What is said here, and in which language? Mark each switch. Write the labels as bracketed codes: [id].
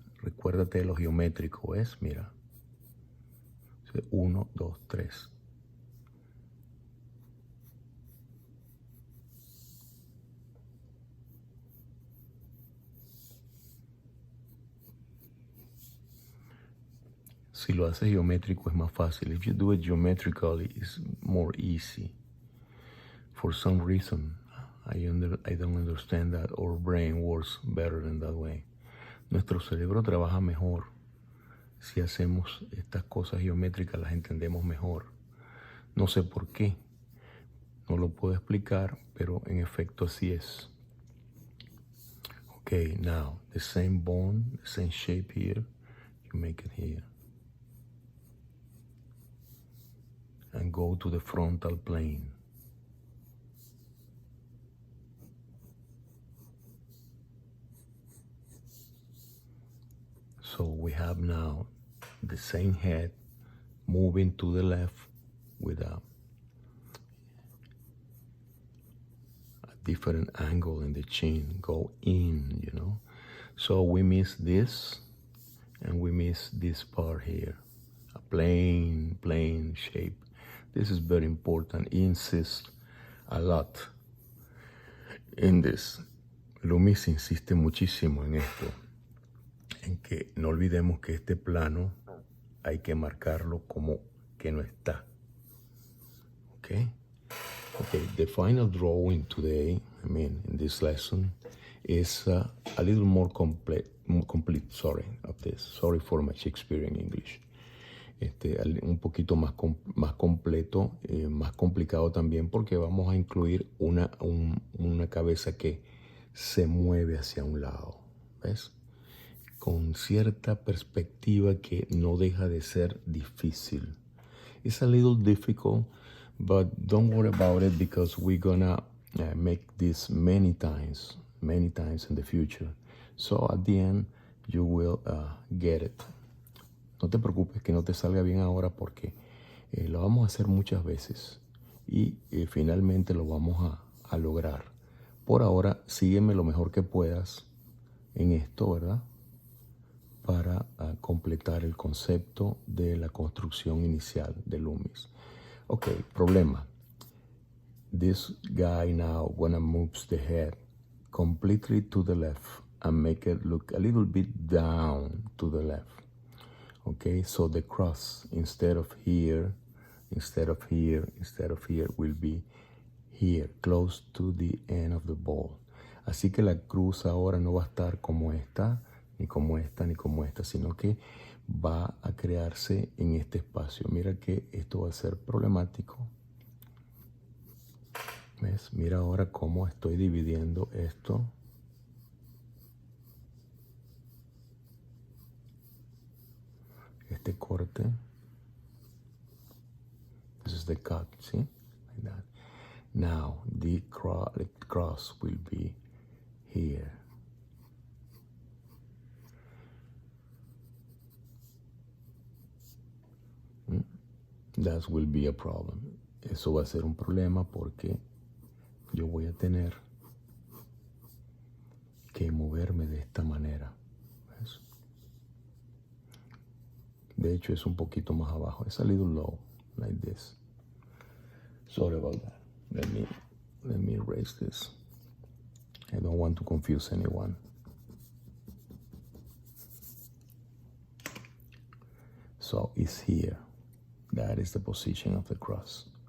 [es] Recuérdate de lo geométrico, ¿ves? Mira. 1, 2, 3. Si lo haces geométrico es más fácil. [en] If you do it geometrically, it's more easy. For some reason, I don't understand that our brain works better than that way. [es] Nuestro cerebro trabaja mejor. Si hacemos estas cosas geométricas, las entendemos mejor. No sé por qué. No lo puedo explicar, pero en efecto así es. [en] Okay, now, the same bone, the same shape here, you make it here. And go to the frontal plane. So we have now the same head moving to the left with a different angle in the chin, go in, you know. So we miss this and we miss this part here, a plain shape. This is very important. Insist a lot in this. [es] Loomis insiste muchísimo en esto, en que no olvidemos que este plano hay que marcarlo como que no está. [en] Okay? Okay, the final drawing today, in this lesson, is a little more complete, of this. Sorry for my Shakespearean English. [es] Un poquito más completo, más complicado también, porque vamos a incluir una cabeza que se mueve hacia un lado, ¿ves? Con cierta perspectiva que no deja de ser difícil. [en] It's a little difficult, but don't worry about it, because we're gonna make this many times in the future. So at the end, you will get it. [es] No te preocupes que no te salga bien ahora, porque lo vamos a hacer muchas veces y finalmente lo vamos a lograr. Por ahora, sígueme lo mejor que puedas en esto, ¿verdad? Para completar el concepto de la construcción inicial de Loomis. Okay, problema. [en] This guy now wanna move the head completely to the left and make it look a little bit down to the left. Okay, so the cross, instead of here, will be here, close to the end of the ball. [es] Así que la cruz ahora no va a estar como esta, ni como esta, ni como esta, sino que va a crearse en este espacio. Mira que esto va a ser problemático. ¿Ves? Mira ahora cómo estoy dividiendo esto. Este corte. [en] This is the cut, see? Like that. Now, the cross will be here. That will be a problem. [es] Eso va a ser un problema porque yo voy a tener que moverme de esta manera. ¿Ves? De hecho, es un poquito más abajo. [en] It's a little low, like this. Sorry about that. Let me erase this. I don't want to confuse anyone. So it's here. That is the position of the cross.